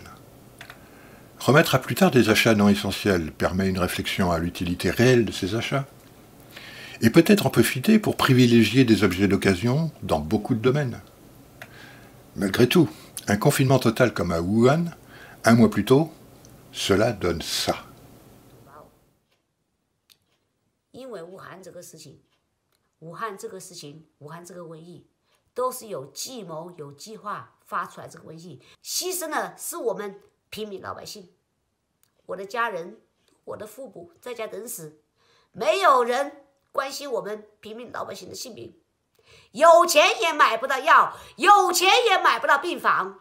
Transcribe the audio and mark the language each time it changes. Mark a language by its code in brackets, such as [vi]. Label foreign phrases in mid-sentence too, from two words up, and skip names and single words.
[fr] Remettre à plus tard des achats non essentiels permet une réflexion à l'utilité réelle de ces achats. Et peut-être en profiter pour privilégier des objets d'occasion dans beaucoup de domaines. Malgré tout, un confinement total comme à Wuhan, 1 mois plus tôt, cela donne ça. [zh] 因为武汉这个事情，武汉这个瘟疫，都是有计谋、有计划发出来这个瘟疫，牺牲的是我们平民老百姓，我的家人、我的父母在家等死，没有人关心我们平民老百姓的性命，有钱也买不到药，有钱也买不到病房。